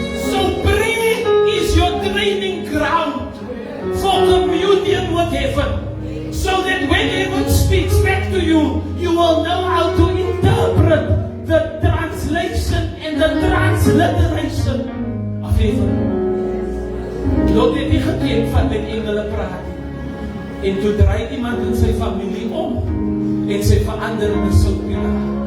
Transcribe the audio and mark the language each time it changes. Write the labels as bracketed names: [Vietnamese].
[English] So prayer is your training ground for communion with heaven. So that when heaven speaks back to you, you will know how to interpret the translation and the transliteration of heaven. [Afrikaans] Lot het nie gekend van met engele praat nie. En toe draai iemand in sy familie om en sy verander in 'n soutpilaar.